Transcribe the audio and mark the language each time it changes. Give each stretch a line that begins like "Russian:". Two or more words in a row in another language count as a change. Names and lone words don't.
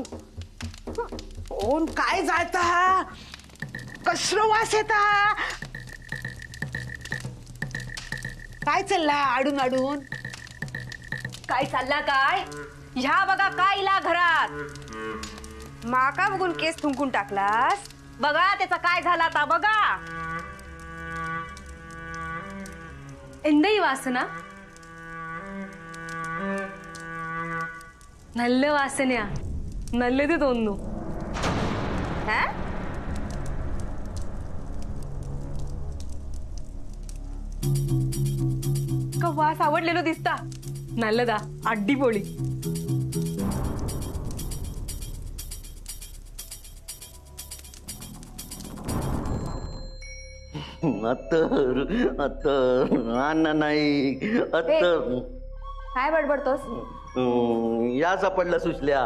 Marathi: कोण काय जाता? कसलो वास येता? काय चालला आडून आडून? काय चालला काय? ह्या बघा काय इला घरात। माका बघून केस थुंकून टाकलास? बघा त्याचा काय झाला आता बघा।
Malayalam: എന്താ ഈ വാസന? നല്ല വാസനയാ, നല്ലത് തോന്നുന്നു।
Marathi: का वास आवडलेलो दिसता?
Malayalam: നല്ലതാ, അടിപൊളി।
Marathi: अत्तर अत्तर अण्णा नाही अत्तर। काय बडबडतोस? या सापडला सुचल्या।